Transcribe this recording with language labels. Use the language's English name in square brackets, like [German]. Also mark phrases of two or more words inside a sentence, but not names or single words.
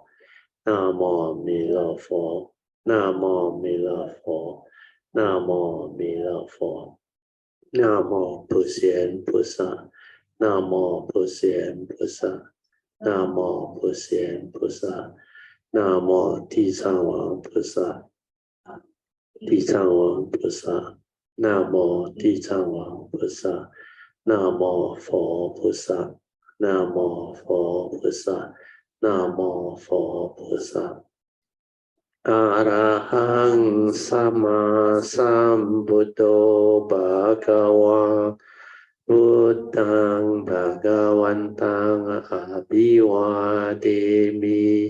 [Chinese] 南无弥勒佛，南无弥勒佛，南无弥勒佛，南无普贤菩萨，南无普贤菩萨，南无普贤菩萨，南无地藏王菩萨，地藏王菩萨，南无地藏王菩萨，南无佛菩萨，南无佛菩萨。 [Pali] นะโมพุทธะอะระหังสัมมาสัมพุทโธภะคะวะพุทธังภะคะวันตังอะภิวาเทมิ